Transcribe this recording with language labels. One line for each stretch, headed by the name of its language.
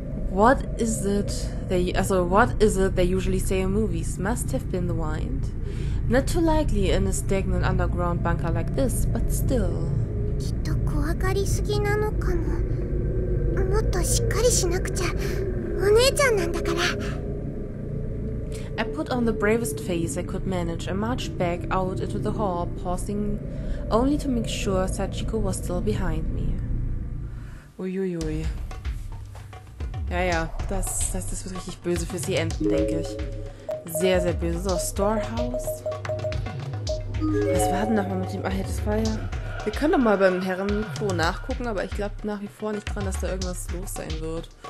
English: What is it they usually say in movies? Must have been the wind. Not too likely in a stagnant underground bunker like this, but still.
Japanese: きっと怖がりすぎなのかも。もっとしっかりしなくちゃ。お姉ちゃんなんだから。
English: I put on the bravest face I could manage and marched back out into the hall, pausing only to make sure Sachiko was still behind me.
German: Uiuiui. Ja, das wird richtig böse für sie enden, denke ich. Sehr, sehr böse. So, Storehouse. Was war denn nochmal mit dem... Ach ja, das war ja... Wir können doch mal beim Herrenklo nachgucken, aber ich glaube nach wie vor nicht dran, dass da irgendwas los sein wird.